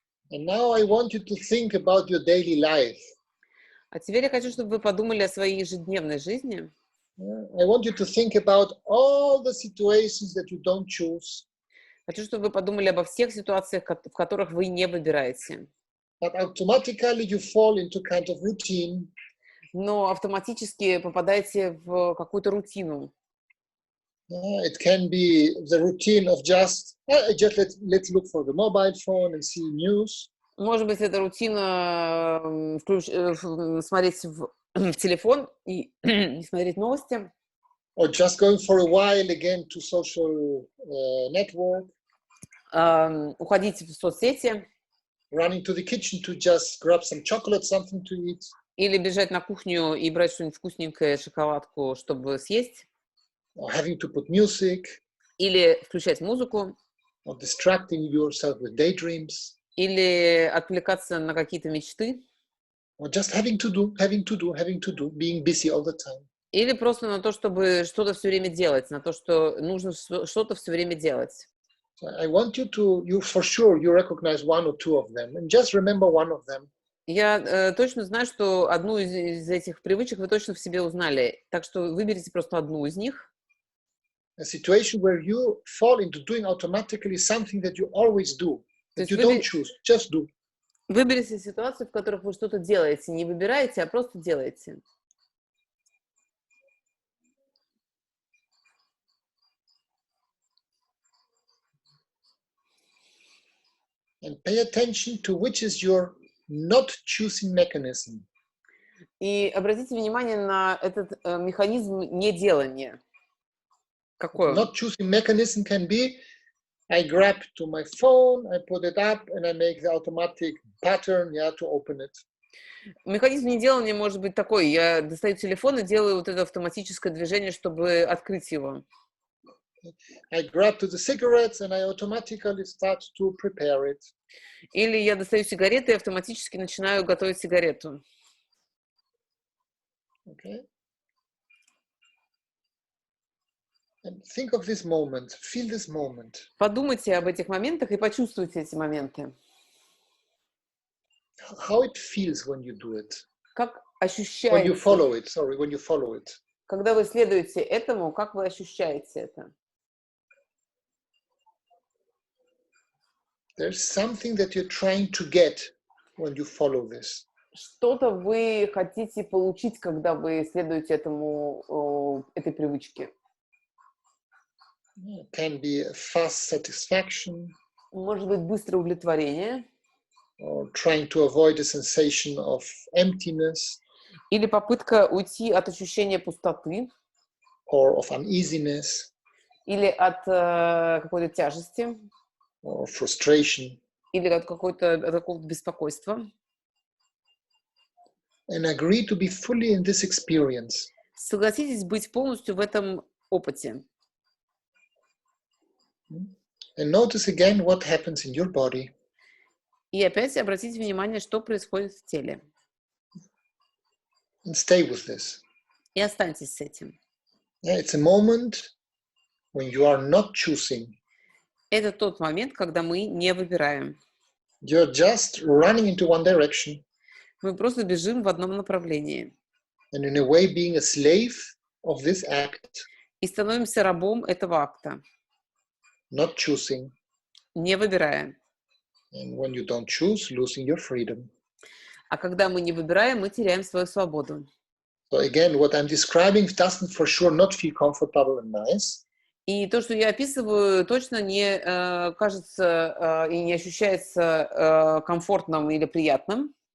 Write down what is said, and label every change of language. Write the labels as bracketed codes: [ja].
[en] And now I want you to think about your daily life. [ru] А теперь я хочу, чтобы вы подумали о своей ежедневной жизни. [en] I want you to think about all the situations that you don't choose. [ru] Хочу, чтобы вы подумали обо всех ситуациях, в которых вы не выбираете. [en] But automatically you fall into kind of routine. [ru] Но автоматически попадаете в какую-то рутину. [en] It can be the routine of just let's look for the mobile phone and see news. [ru] Может быть, это рутина смотреть в телефон и не смотреть новости. [en] Or just going for a while again to social network. [ru] Уходить в соцсети. [en] Running to the kitchen to just grab some chocolate, something to eat. [ru] Или бежать на кухню и брать что-нибудь вкусненькое, шоколадку, чтобы съесть. [en] Or having to put music. [ru] Или включать музыку. [en] Or distracting yourself with daydreams. [ru] Или отвлекаться на какие-то мечты. [en] Or just having to do, being busy all the time. [ru] Или просто на то, чтобы что-то все время делать, на то, что нужно что-то все время делать. [en] I want you for sure, you recognize one or two of them, and just remember one of them. [ru] Я точно знаю, что одну из этих привычек вы точно в себе узнали, так что выберите просто одну из них. [en] A situation where you fall into doing automatically something that you always do, that you don't choose, just do. [ru] Выберите ситуацию, в которой вы что-то делаете, не выбираете, а просто делаете. [en] And pay attention to which is your not choosing mechanism. [ru] И обратите внимание на этот механизм неделания. Какой он? [en] Not choosing mechanism can be, I grab to my phone, I put it up, and I make the automatic pattern, to open it. [ru] Механизм неделания может быть такой. Я достаю телефон и делаю вот это автоматическое движение, чтобы открыть его. [en] I grab to the cigarettes and I automatically start to prepare it. [ru] Или я достаю сигареты и автоматически начинаю готовить сигарету. [en] Okay. And think of this moment, feel this moment. [ru] Подумайте об этих моментах и почувствуйте эти моменты. [en] How it feels when you do it. [ru] Как ощущаете? [en] When you follow it, when you follow it. [ru] Когда вы следуете этому, как вы ощущаете это? [en] There's something that you're trying to get when you follow this. [ru] Что-то вы хотите получить, когда вы следуете этой привычке. [en] It can be a fast satisfaction. [ru] Может быть, быстрое удовлетворение. [en] Or trying to avoid a sensation of emptiness. [ru] Или попытка уйти от ощущения пустоты. [en] or of uneasiness [ru] или от какой-то тяжести, [en] or frustration, [ru] или от какого-то беспокойства. [en] and agree to be fully in this experience. [ru] Согласитесь быть полностью в этом опыте. [en] And notice again what happens in your body. [ru] И опять обратите внимание, что происходит в теле. [en] And stay with this. [ru] И останьтесь с этим. [en] Yeah, it's a moment when you are not choosing. [ru] Это тот момент, когда мы не выбираем. [en] You're just running into one direction. [ru] Мы просто бежим в одном направлении. [en] And in a way being a slave of this act. [ru] И становимся рабом этого акта. [en] Not choosing. [ru] Не выбирая. [en] And when you don't choose, losing your freedom. [ru] А когда мы не выбираем, мы теряем свою свободу. [en] So again, what I'm describing doesn't for sure not feel comfortable and nice. [ru] И то, что я описываю, точно не кажется и не ощущается комфортным или приятным.